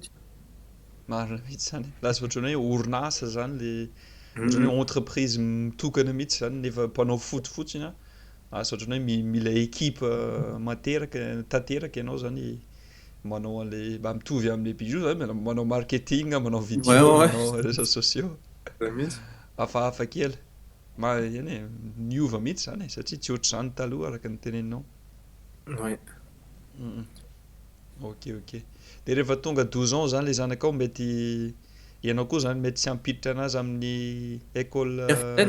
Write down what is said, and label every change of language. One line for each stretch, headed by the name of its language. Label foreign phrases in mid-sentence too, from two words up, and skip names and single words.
Malagasy: Marina mihitsy zany. Lasa ohatran'ny hoe orinasa zany le ohatran'ny Mhm. hoe entreprise mitokana mihitsy zany nefa mpanao foot fotsiny a. Lasa ohatran'ny hoe mila ekipa tanteraka ianao zany manao an'le mba mitovy amin'le bijou zany manao marketing, manao Ouais, vidéo, ouais, manao
French: réseaux sociaux.
Malagasy: ouais. Mihitsy. Hafahafa kely. Eny e, niova mihitsy zany e satria tsy ohatr'izany taloha araka ny teneninao. Ouais. Mhm. Ok. Dia rehefa tonga 12 ans zany le zanakao mety ianao koa zany mety tsy hampiditra anazy amin'ny école